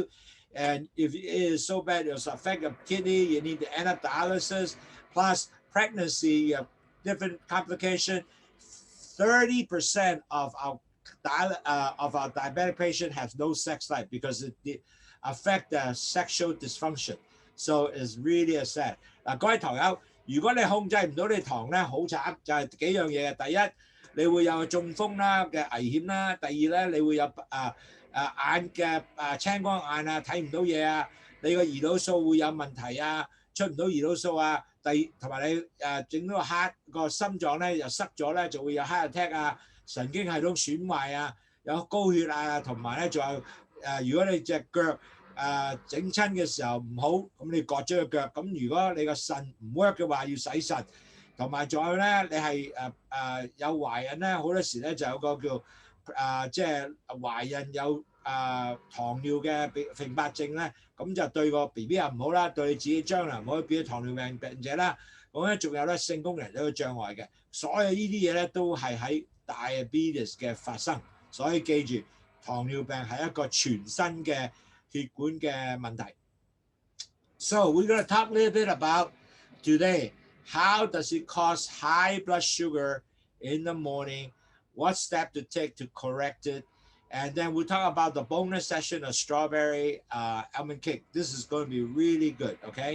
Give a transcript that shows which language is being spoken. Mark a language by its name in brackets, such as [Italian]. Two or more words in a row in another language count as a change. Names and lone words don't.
[English] And if it is so bad, it will affect your kidney, you need to end up dialysis. Plus pregnancy, you have different complications. 30% of our diabetic patient has no sex life because it affect the sexual dysfunction. So it's really a sad. [Cantonese] 嗱，各位糖友，如果你控制唔到你糖咧，好慘，就係幾樣嘢嘅。第一，你會有中風啦嘅危險啦；第二咧，你會有眼嘅青光眼啊，睇唔到嘢啊，你個胰島素會有問題啊，出唔到胰島素啊。同埋你整到個心臟咧又塞咗咧，就會有 [English] heart attack [Cantonese] 啊，神經系統損壞啊，有高血壓啊，同埋咧仲有如果你隻腳整親嘅時候唔好，咁你割咗個腳，咁如果你個腎唔 work 嘅話，要洗腎，同埋仲有咧，你係有懷孕咧，好多時咧就有個叫即係懷孕有糖尿嘅併發症咧，咁就對個 BB 又唔好啦，對你自己將來唔可以變咗糖尿病者啦。咁咧仲有咧性功能有個障礙嘅，所有呢啲嘢咧都係喺 diabetes 嘅發生，所以記住糖尿病係一個全新嘅血管嘅問題。 [English] So we're going to talk a little bit about today. How does it cause high blood sugar in the morning? What step to take to correct it? And then we'll talk about the bonus session of strawberry almond cake. This is going to be really good, okay?